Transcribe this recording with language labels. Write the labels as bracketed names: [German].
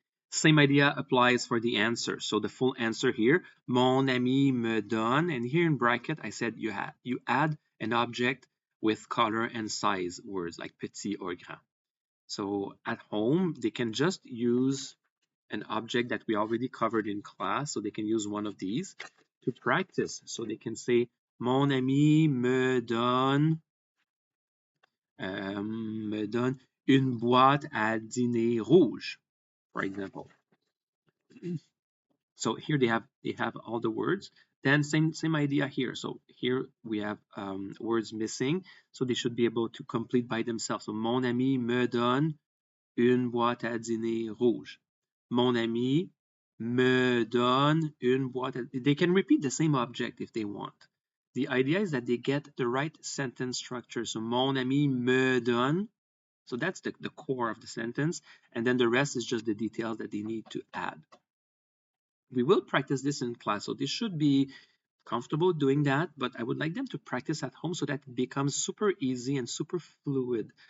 [English] Same idea applies for the answer. So the full answer here, [French] mon ami me donne. [English] And here in bracket, I said you add an object with color and size words like petit or grand. So at home, they can just use an object that we already covered in class. So they can use one of these to practice. So they can say, [French] mon ami me donne une boîte à dîner rouge, [English] for example. So here they have all the words. Then same idea here. So here we have words missing. So they should be able to complete by themselves. So [French] mon ami me donne une boîte à dîner rouge. Mon ami me donne une boîte à... [English] They can repeat the same object if they want. The idea is that they get the right sentence structure. So [French] mon ami me donne. [English] So that's the core of the sentence. And then the rest is just the details that they need to add. We will practice this in class. So they should be comfortable doing that, but I would like them to practice at home so that it becomes super easy and super fluid.